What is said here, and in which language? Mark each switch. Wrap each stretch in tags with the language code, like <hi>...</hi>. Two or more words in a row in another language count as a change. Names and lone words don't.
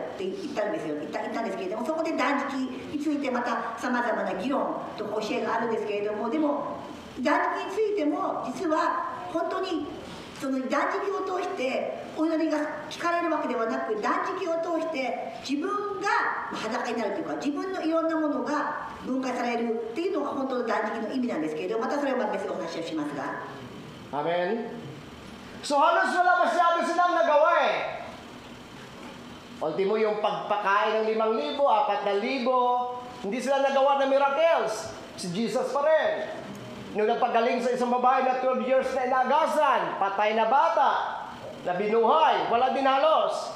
<ja>って言ったんですけれども、そこで断食についてまたさまざまな議論とか教えがあるんですけれども、でも断食についても実は本当にその断食を通してお祈りが聞かれるわけではなく、断食を通して自分が裸になるというか、自分のいろんなものが分解されるっていうのが本当の断食の意味なんですけれども、またそれは別のお話をしますが。 Amen?</ja> <tl>So halos wala masyado silang nagawa eh. Ultimo yung pagpakain ng 5,000, 4,000, hindi sila nagawa ng miracles. Si Jesus pa rin. Nung nagpagaling sa isang babae na 12 years na inagasan, patay na bata, na binuhay, wala din halos.</tl>